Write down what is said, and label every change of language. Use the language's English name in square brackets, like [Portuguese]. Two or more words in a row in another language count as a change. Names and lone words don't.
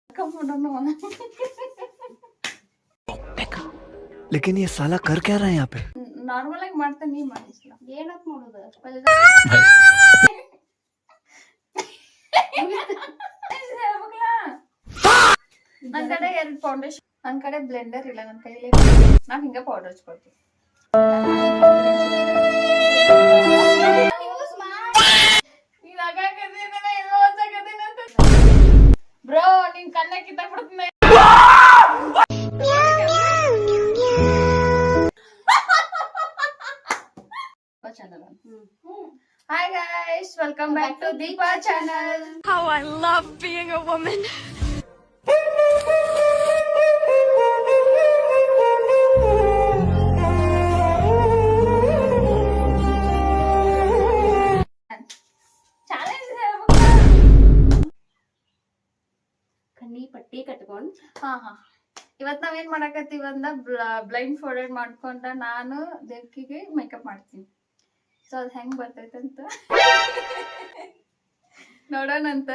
[Hindi] लेकिन ये साला कर क्या रहा है यहाँ पे? [Kannada] ನಾರ್ಮಲ್ ಆಗಿ ಮಾಡ್ತಾನೆ, ನೀ ಮಾಡಿಸ್ಲ ಏನಂತ ಮಾಡೋದು? ನನ್ ಕಡೆ 2 ಫೌಂಡೇಶನ್, ನನ್ ಕಡೆ ಬ್ಲೆಂಡರ್ ಇಲ್ಲ, ನನ್ ಕೈಲಿ ನಾನ್ ಹಿಂಗ ಪೌಡರ್ ಹಚ್ಕೊಳ್ತೀನಿ. ಬ್ರೋ ನಿನ್ ಕಣ್ಣ ಕಿತ್ತಾಕ್ಬಿಡ್ತೀನಿ. [English] Hi guys, welcome back to Deepa channel. How I love being a woman. Challenge [Kannada] ಕಣ್ಣಿ ಪಟ್ಟಿ ಕಟ್ಕೊಂಡ್ ಇವತ್ ನಾವೇನ್ ಮಾಡಕತ್ತೀವಿ ಅಂದ [English] blind folded [Kannada] ಮಾಡ್ಕೊಂಡ ನಾನು ದೇವ್ಕಿಗೆ ಮೇಕಪ್ ಮಾಡ್ತೀನಿ. ಸೊ ಅದ್ ಹೆಂಗ್ ಬರ್ತೈತಂತ ನೋಡೋಣಂತ.